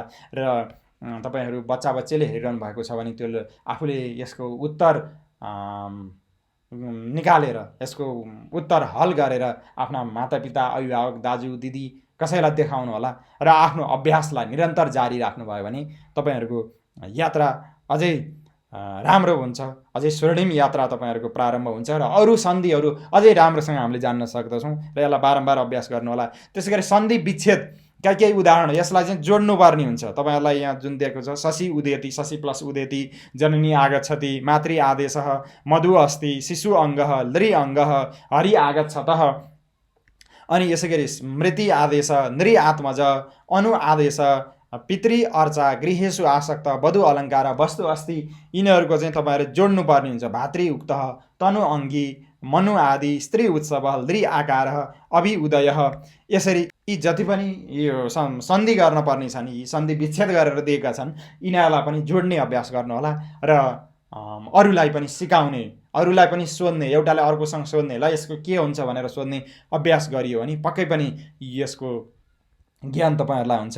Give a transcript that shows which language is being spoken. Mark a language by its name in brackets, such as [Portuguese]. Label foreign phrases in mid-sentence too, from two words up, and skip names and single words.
[Nepali] र तपाईँहरू बच्चाले हेरिरहनु भएको छ भने त्यो आफूले यसको उत्तर निकालेर, यसको उत्तर हल गरेर आफ्ना मातापिता, अभिभावक, दाजु दिदी कसैलाई देखाउनु होला र आफ्नो अभ्यासलाई निरन्तर जारी राख्नुभयो भने तपाईँहरूको यात्रा अझै राम्रो हुन्छ, अझै स्वर्णिम यात्रा तपाईँहरूको प्रारम्भ हुन्छ र अरू सन्धिहरू अझै राम्रोसँग हामीले जान्न सक्दछौँ र यसलाई बारम्बार अभ्यास गर्नु होला। त्यसै गरी सन्धि विच्छेद केही उदाहरण, यसलाई चाहिँ जोड्नुपर्ने हुन्छ। तपाईँहरूलाई यहाँ जुन दिएको छ, [Sanskrit] शशि उदेति, शशि प्लस उदेति, जननी आगच्छति, मातृ आदेशः, मधु अस्ति, शिशु अङ्गः, ल्री अङ्गः, हरि आगच्छतः, [Nepali] अनि यसै गरी [Sanskrit] स्मृति आदेश, नृ आत्मज, अनु आदेश, पितृ अर्चा, गृहेषु आसक्त, वधु अलङ्कार, वस्तु अस्ति, [Nepali] यिनीहरूको चाहिँ तपाईँहरू जोड्नुपर्ने हुन्छ। [Sanskrit] भातृ उक्त, तनु अङ्गी, मनु आदि, स्त्री उत्सव, ल्री आकार, अभि उदय। [Nepali] यसरी यी जति पनि यो सन्धि गर्न पर्ने छन्, यी सन्धि विच्छेद गरेर दिएका छन्, यिनीहरूलाई पनि जोड्ने अभ्यास गर्नु होला र अरूलाई पनि सिकाउने, अरूलाई पनि सोध्ने, एउटाले अर्कोसँग सोध्ने, ल यसको के हुन्छ भनेर सोध्ने अभ्यास गरियो भने पक्कै पनि यसको ज्ञान तपाईँहरूलाई हुन्छ।